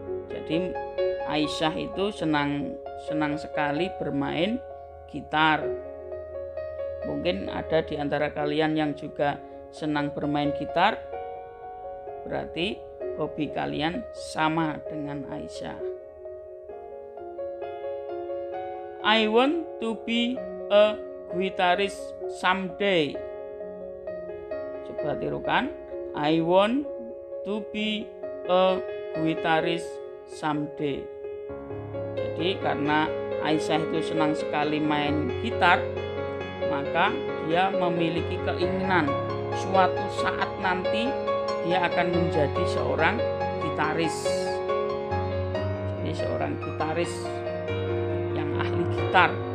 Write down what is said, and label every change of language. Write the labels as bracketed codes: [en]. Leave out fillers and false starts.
[id] Jadi Aisyah itu senang sekali bermain gitar. Mungkin ada di antara kalian yang juga senang bermain gitar. Berarti hobi kalian sama dengan Aisyah. [en] I want to be a guitarist someday. [id] Coba tirukan. [en] I want to be a guitarist someday. [id] Jadi karena Aisyah itu senang sekali main gitar, maka dia memiliki keinginan suatu saat nanti dia akan menjadi seorang gitaris. Jadi seorang gitaris yang ahli gitar.